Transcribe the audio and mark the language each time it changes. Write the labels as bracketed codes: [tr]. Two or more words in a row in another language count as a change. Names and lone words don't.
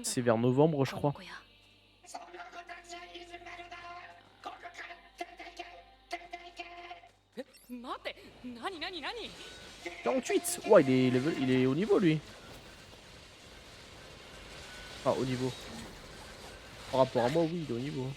[fr] C'est vers novembre je [ja] この [fr] crois. [ja] 子や。そんなことじゃ許せないだここから出ていけ出ていけえ、待って、何何何？ [fr] 48. Ouais il est au niveau lui. Ah au niveau. Par rapport à moi oui il est au niveau.